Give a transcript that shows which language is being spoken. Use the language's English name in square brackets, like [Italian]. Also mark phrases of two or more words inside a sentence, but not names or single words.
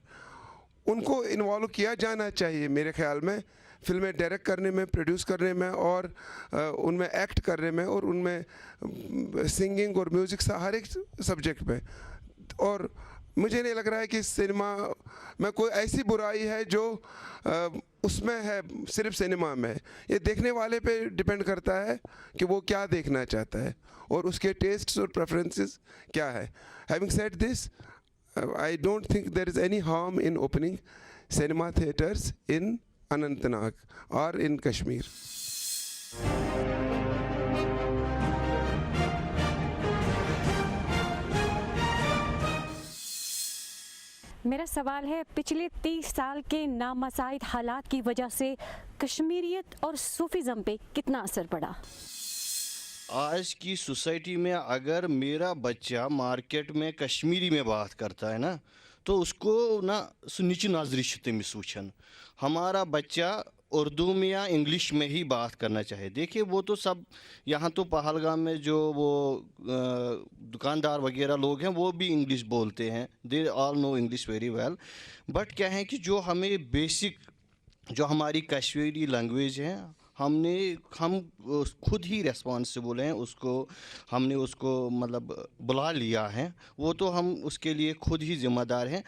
[Hindi] उनको इन्वॉल्व किया जाना चाहिए मेरे ख्याल में, फिल्में डायरेक्ट करने में, प्रोड्यूस करने में, और उनमें एक्ट करने में, और उनमें सिंगिंग और म्यूज़िक सा हर एक सब्जेक्ट में। और मुझे नहीं लग रहा है कि सिनेमा में कोई ऐसी बुराई है जो उसमें है, सिर्फ सिनेमा में। ये देखने वाले पे डिपेंड करता है कि वो क्या देखना चाहता है और उसके टेस्ट्स और प्रेफरेंसेस क्या है। [English] Having said this, I don't think there is any harm in opening cinema theaters in Anantnag or in Kashmir. [Hindi] मेरा सवाल है, पिछले 30 साल के नामसाइद हालात की वजह से कश्मीरियत और सूफीज़म पे कितना असर पड़ा? आज की सोसाइटी में अगर मेरा बच्चा मार्केट में कश्मीरी में बात करता है ना, तो उसको ना नीचे नजरी [Kashmiri] तमिस वुचन। [Hindi] हमारा बच्चा उर्दू में या इंग्लिश में ही बात करना चाहिए। देखिए वो तो सब यहाँ तो पहलगाम में जो वो दुकानदार वगैरह लोग हैं वो भी इंग्लिश बोलते हैं, [English] they all know English very well. [Hindi] बट क्या है कि जो हमें बेसिक जो हमारी कश्मीरी लैंग्वेज है, हम खुद ही रेस्पॉन्सिबल हैं, हमने उसको मतलब बुला लिया है, वो तो हम उसके लिए खुद ही ज़िम्मेदार हैं।